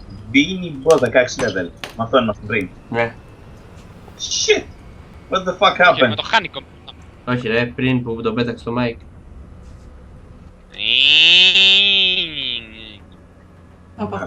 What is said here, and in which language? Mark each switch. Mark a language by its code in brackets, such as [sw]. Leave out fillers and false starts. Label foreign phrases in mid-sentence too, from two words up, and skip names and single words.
[el] Μπίνι Μπο 16 level. Με αυτό είμαστε πριν. Ναι. [en] Shit! What the fuck [el] Με [en] happened? [el] το χάνικο. Όχι ρε, πριν που τον πέταξε το mic. Όπα.